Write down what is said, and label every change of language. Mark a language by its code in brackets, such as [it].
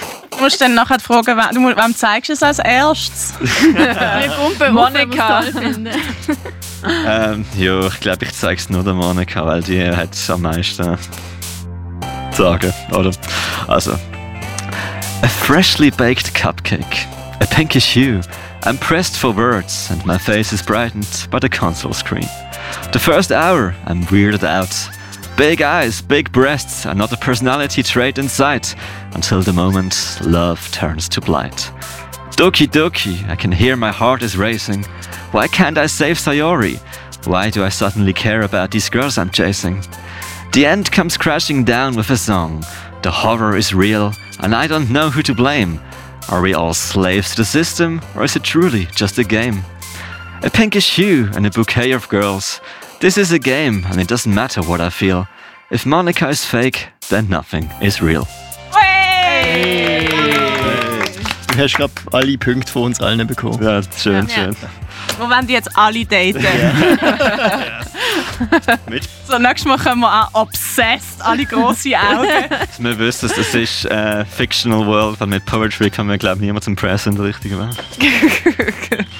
[de] Du musst dann nachher fragen, wem zeigst du es als erstes? Monika. ja, ich glaube, ich zeige es nur der Monika, weil die hat es am meisten zu sagen, oder? Also, [en] A freshly baked cupcake. A pinkish hue. I'm pressed for words and my face is brightened by the console screen. The first hour, I'm weirded out. Big eyes, big breasts are not a personality trait in sight until the moment love turns to blight. Doki doki, I can hear my heart is racing. Why can't I save Sayori? Why do I suddenly care about these girls I'm chasing? The end comes crashing down with a song. The horror is real and I don't know who to blame. Are we all slaves to the system, or is it truly just a game? A pinkish hue and a bouquet of girls. This is a game, and it doesn't matter what I feel. If Monica is fake, then nothing is real. Hey! [de] Hey! Du hast gerade alle Punkte von uns allen bekommen. Ja, schön, ja. Schön. Wo wollen die jetzt alle daten? Ja. Ja. Mit? So, nächstes Mal kommen wir auch obsessed, alle grosse Augen. Wir wissen, das ist Fictional World, weil mit Poetry kann man, glaube ich, niemals impressen in der richtigen Welt.